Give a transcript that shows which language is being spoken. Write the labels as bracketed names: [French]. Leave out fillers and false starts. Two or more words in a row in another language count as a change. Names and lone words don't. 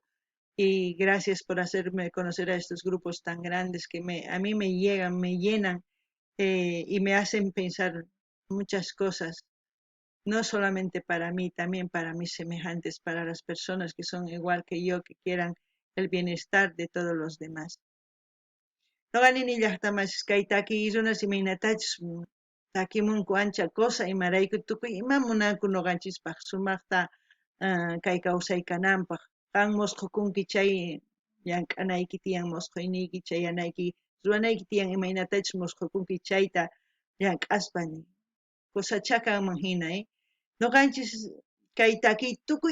[Spanish] Y gracias por hacerme conocer a estos grupos tan grandes que a mí me llegan, me llenan y me hacen pensar muchas cosas, no solamente para mí, también para mis semejantes, para las personas que son igual que yo, que quieran el bienestar de todos los demás. [Quechua] Noqanini llaqtamas kay takirunas imaynatachus takimunku ancha cosa imarayku tukuy ima munanku noqanchispaq sumaqta kay kawsaykananpaq qan musqukunki chay llank'anayki tiyan musquyniyki chayanayki ruwanayki tiyan imaynatachus musqukunki chayta llank'aspa cosachakanman hina noqanchis kay takiy tukuy